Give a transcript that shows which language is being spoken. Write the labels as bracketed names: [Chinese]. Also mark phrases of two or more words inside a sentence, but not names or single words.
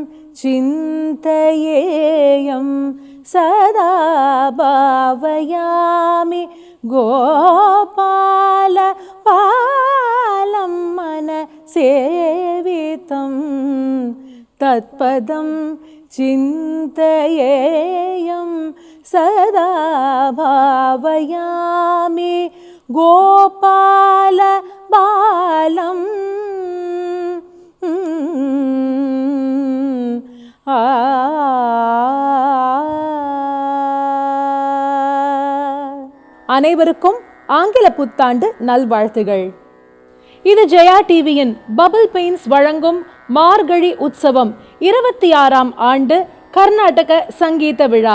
[Sanskrit] चिन्तयेयं सदा भावयामि गोपालबालं मनसेवितं तत्पदं चिन्तयेयं सदा भावयामि [Tamil] गोपालबालम् அனைவருக்கும் ஆங்கில புத்தாண்டு நல்வாழ்த்துகள். இது ஜெயா டிவியின் பபிள் பெயின்ஸ் வழங்கும் மார்கழி உற்சவம் 26ஆம் ஆண்டு கர்நாடக சங்கீத விழா.